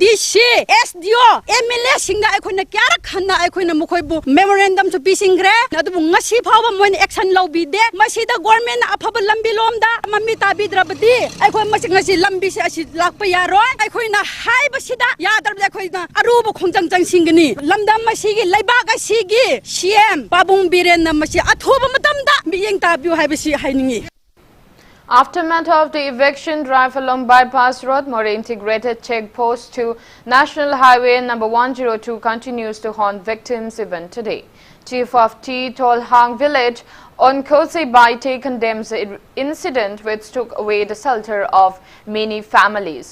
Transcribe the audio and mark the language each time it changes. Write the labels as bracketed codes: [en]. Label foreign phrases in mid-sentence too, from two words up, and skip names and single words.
[mni] DC SDO MLA singda aikoina kyara khanna aikoina mukhoibu memorandum chu pisingre adubu ngasi phawa moin action lobby de masida government afaba lambi lomda mami tabidrabadi aikoi masi ngasi lambi se asi lakpa yaroi aikoina haiba sida yadarba aikoina arubu khongjang jang singani lamda masigi laibak asigi CM Babung Biren na masi athoba matamda miyeng tabiu haibasi hainingi. [en] Aftermath of the eviction drive along bypass road, more integrated checkpost to National Highway number 102 continues to haunt victims even today. Chief of T Tolhang village on Kose Baite condemns the incident which took away the shelter of many families.